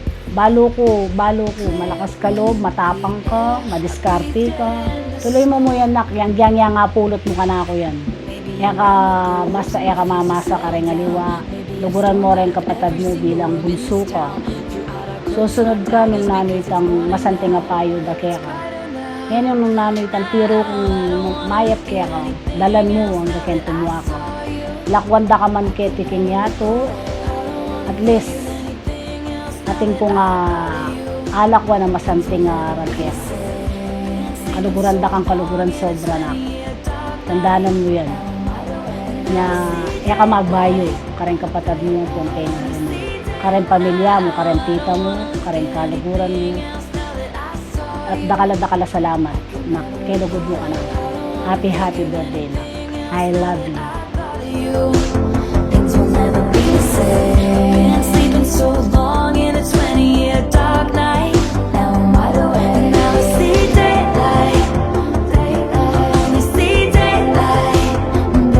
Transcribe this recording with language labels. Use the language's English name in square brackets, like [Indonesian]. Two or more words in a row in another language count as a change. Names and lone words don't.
[Pampanga] Balo ko, malakas ka loob, matapang ka, madiskarte ka. [Filipino] Tuloy mo yan, nak. [Pampanga] Yang nga pulot mo ka na ako yan. Basta mamasa ka rin aliwa. Luguran mo rin kapatid mo bilang bunso ka. Susunod ka nung nanoy tang masanting nga payo da kaya ka. Yan yung nung nanoy tang tiro kung mayap kaya ka. Dalan mo ang daken tumuwa ka. Lakwan da ka man ketiking yato. [English] At least, [Pampanga] ating ko nga alakwa na masanting nga kaya ka. Kaluguran da kang kaluguran sobra na. [Filipino] Tandaanan mo yan. [Pampanga] Na ka magbayo, kareng kapatid mo kung kayo na mo. Kareng pamilya mo, kareng tita mo, kareng kaluguran mo. At dakala salamat na kilugod mo ka na. [English] Happy birthday na. I love you. Things will never be the same. Been sleeping so long in a 20-year dark night. Now I'm wide awake. Now I see daylight. I only see daylight.